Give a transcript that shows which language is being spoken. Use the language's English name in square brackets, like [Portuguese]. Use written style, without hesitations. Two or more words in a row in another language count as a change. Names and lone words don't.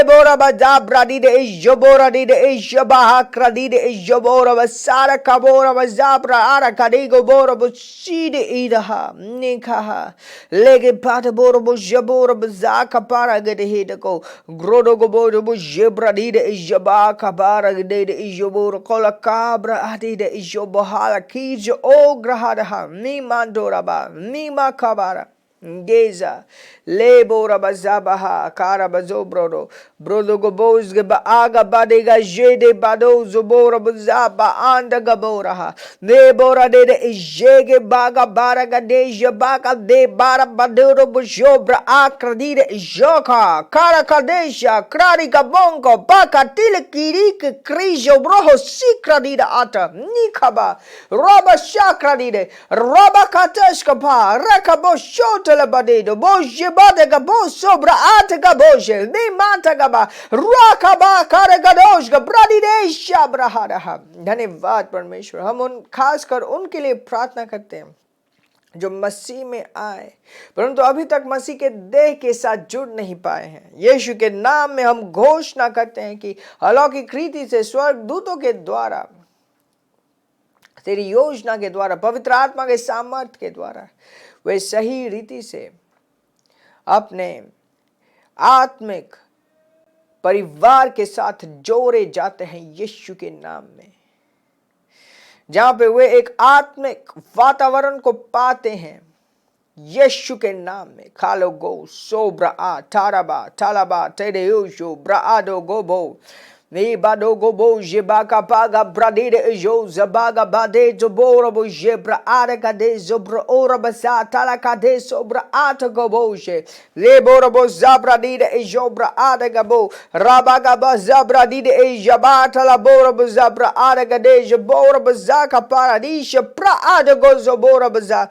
[Hindi] bora bada bradide ijobora dide ijabaha kradide ijobora basara kabora bazabra arakadigo bora boside idaha nikaha lege pata bora bojabora bazaka para gede hidako grodo go bora bojebra dide ijaba kabara gede ijobora kola kabra adide ijobahala kijo o grahadaha ni mandora ba ni makabara Geza lebora bazabaha karabazo brodo brodo goboz geba aga badega jede bado zobora bazaba anda gaboraha lebora de jege baga baraga de jabaka de bara badoro bojobra akradire joka karakadesha krari gabongo baka tile kirik krijo broho sikradida ata nikaba roba shakradide roba kateshkapa rakabo shot Badido boje badega bo sobra atega boje ni mantagaba rakaba karegadoshga bradide shabrahadaha। धन्यवाद परमेश्वर। हम उन खासकर उनके लिए प्रार्थना करते हैं जो मसीह में आए परंतु अभी तक मसीह के देह के साथ जुड़ नहीं पाए हैं। यीशु के नाम में हम घोषणा करते हैं कि अलौकिक रीति से स्वर्ग दूतों के द्वारा, तेरी योजना के द्वारा, पवित्र आत्मा के सामर्थ्य के द्वारा वे सही रीति से अपने आत्मिक परिवार के साथ जोड़े जाते हैं यीशु के नाम में, जहां पे वे एक आत्मिक वातावरण को पाते हैं यीशु के नाम में। खालो गो सोब्रा आ ताराबा तालाबा तेरे योशो ब्रा आदो गोबो Ni bado gobo jebaka paga bradide jo zabaga bade zobora bo jebra araka de zobra ora basa talaka de sobra ata goboje lebora bo zabra dide jobra adaga bo rabaga ba zabra dide jabata la bora bo zabra adaga de jobora bazaka paradisha pra adago zobora baza